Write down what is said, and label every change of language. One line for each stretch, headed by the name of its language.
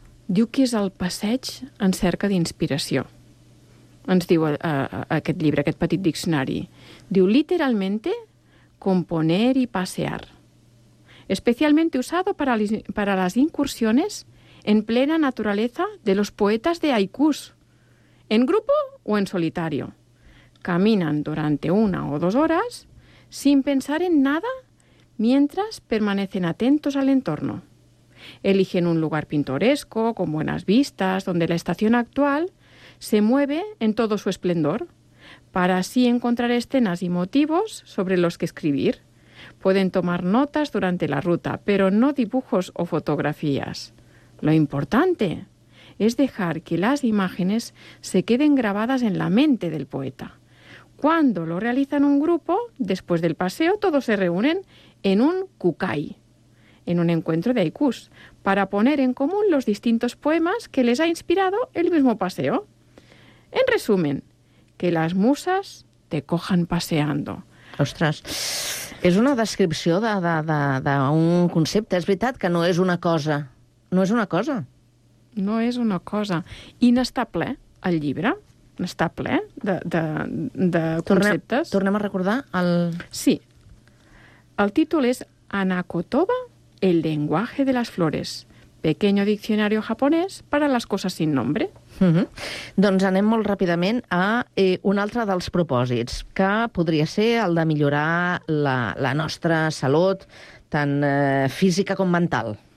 Catalan: Diu que és el passeig en cerca d'inspiració. Ens diu aquest llibre, aquest petit diccionari.
Spanish: Diu, literalmente, componer y pasear. Especialmente usado para las incursiones en plena naturaleza de los poetas de haikus, en grupo o en solitario. Caminan durante una o dos horas sin pensar en nada mientras permanecen atentos al entorno. Eligen un lugar pintoresco, con buenas vistas, donde la estación actual se mueve en todo su esplendor, para así encontrar escenas y motivos sobre los que escribir. Pueden tomar notas durante la ruta, pero no dibujos o fotografías. Lo importante es dejar que las imágenes se queden grabadas en la mente del poeta. Cuando lo realizan un grupo, después del paseo, todos se reúnen en un kukai, en un encuentro de haikus, para poner en común los distintos poemas que les ha inspirado el mismo paseo. En resumen, que las musas te cojan paseando.
Catalan: Ostres, és una descripció d'un concepte. És veritat que no és una cosa. No és una cosa. No és una cosa. I n'està ple, el llibre. N'està ple de conceptes. Tornem a recordar el... Sí. El títol és Anacotoba, el lenguaje de las flores,
Spanish: Pequeño diccionario japonés para las cosas sin nombre. Mm-hmm.
Catalan: Doncs anem molt ràpidament a un altre dels propòsits, que podria ser el de millorar la nostra salut, tant física com mental.